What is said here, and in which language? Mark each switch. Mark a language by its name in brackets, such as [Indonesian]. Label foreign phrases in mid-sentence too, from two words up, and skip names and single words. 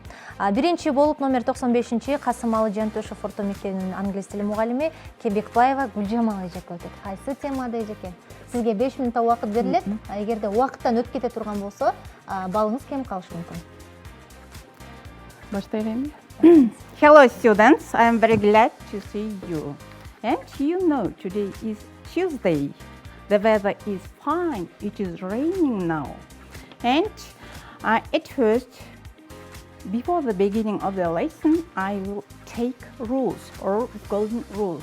[Kyrgyz] Биринчи болуп номер 95-чи Касымалы Жантөшев орто мектебинин англис тили мугалими Кебекбаева Гүлжамал эжеке өтөт. Кайсы темада эжеке? Сизге 5 минутта убакыт берилет. Эгерде убакыттан өтүп кете турган болсо, балыңыз кем калышы мүмкүн. Баштайлайбы? [English] Hello students, I am very glad to see you. And you know today is Tuesday. The weather is fine. It is raining now. And at first, before the beginning of the lesson, I will take rules or golden rules.